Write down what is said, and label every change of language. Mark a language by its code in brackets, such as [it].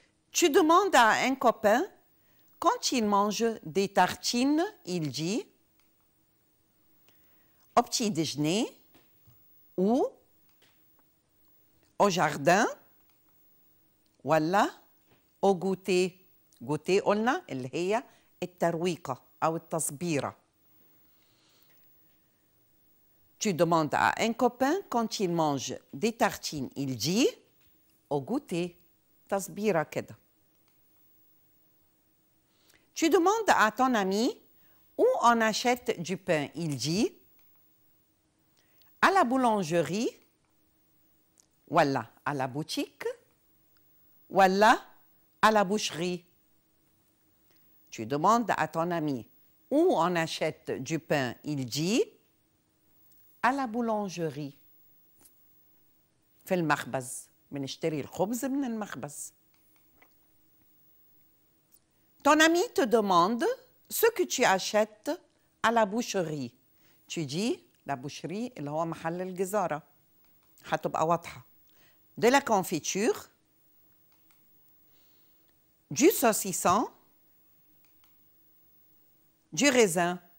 [fr] Tu demandes à un copain, quand il mange des tartines, il dit au petit déjeuner ou au jardin, [ar] ولا [fr] au goûter. [ar] goûter قلنا اللي هي الترويقة أو التصبيرة. [fr] Tu demandes à un copain, quand il mange des tartines, il dit au goûter. [ar] تصبيرة كده. [fr] Tu demandes à ton ami où on achète du pain. Il dit à la boulangerie, voilà, à la boutique, voilà, à la boucherie. Tu demandes à ton ami où on achète du pain. Il dit à la boulangerie. [ar] في المخبز بنشتري الخبز من المخبز. [fr] Ton ami te demande ce que tu achètes à la boucherie. Tu dis la boucherie [ar] اللي هو محل الجزارة. هتبقى واضحة. [fr] De la confiture, du saucisson, du raisin.